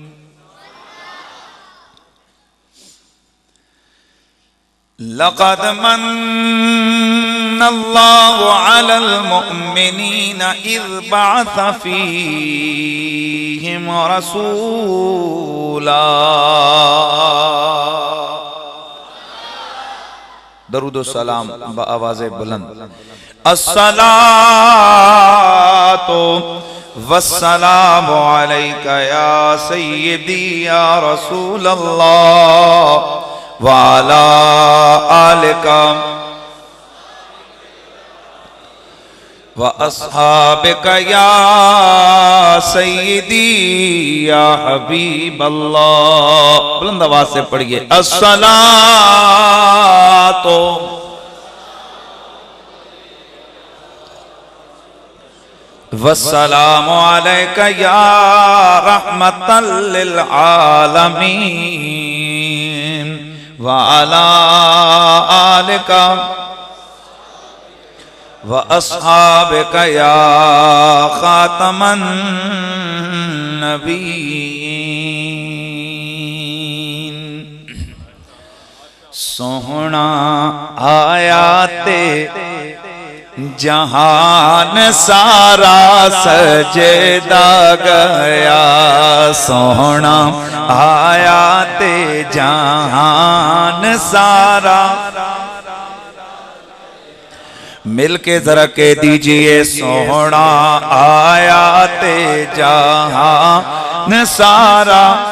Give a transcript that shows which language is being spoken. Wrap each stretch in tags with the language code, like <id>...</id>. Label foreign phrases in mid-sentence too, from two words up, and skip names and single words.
<ar>لقد منّ الله على المؤمنين إذ بعث فيهم رسولا.</ar> <ur>درود و سلام بآوازِ بلند.</ur> <ar>الصلاة والسلام عليك يا سيدي يا رسول الله وعلى آلك وأصحابك يا سيدي يا حبيب الله.</ar> <ur>بلند آواز سے پڑھیے अस्सलातो</ur> <ar>والسلام عليك يا رحمة للعالمين وعلى آلك وأصحابك يا خاتم النبيين.</ar> <pa>سوہنا آیا تے جہان سارا سجدہ گیا. سوہنا آیا تے جہان سارا</pa> <ur>مل کے ذرا کہہ دیجیے</ur> <pa>سوہنا آیا تے جہان سارا.</pa>